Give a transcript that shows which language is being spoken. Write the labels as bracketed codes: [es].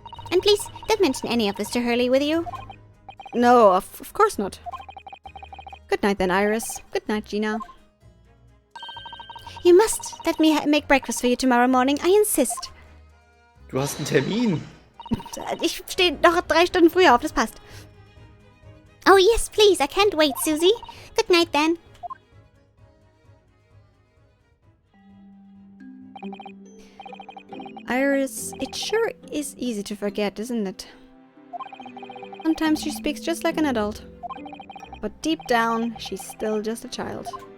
[en] And please, don't mention any of this to Hurley, will you? No, of course not. Good night then, Iris. Good night, Gina. You must let me make breakfast for you tomorrow morning, I insist. [de] Du hast einen Termin. Ich stehe noch 3 Stunden früher auf, das passt. [en] Oh yes, please, I can't wait, Susie. Good night then. Iris, it sure is easy to forget, isn't it? Sometimes she speaks just like an adult. But deep down, she's still just a child.